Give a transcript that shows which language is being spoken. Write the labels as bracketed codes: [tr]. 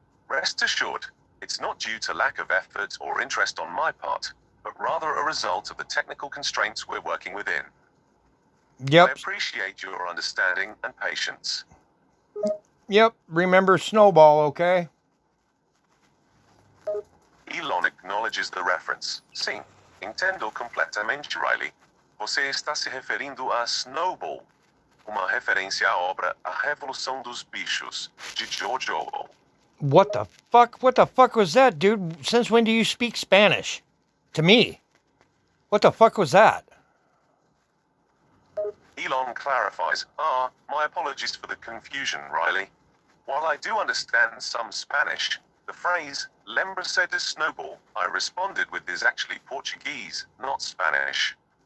[en] Rest assured, it's not due to lack of effort or interest on my part, but rather a result of the technical constraints we're working within. I Yep. appreciate your understanding and patience. Yep. Remember Snowball, okay? Elon acknowledges the reference. [pt] Sim, entendo completamente, Riley. Você está se referindo a Snowball, uma referência à obra A Revolução dos Bichos, de George Orwell. [en] What the fuck? What the fuck was that, dude? Since when do you speak Spanish? To me. What the fuck was that? Elon clarifies, my apologies for the confusion, Riley. While I do understand some Spanish, the phrase, [pt] lembre-se de Snowball, [en] I responded with is actually Portuguese, not Spanish.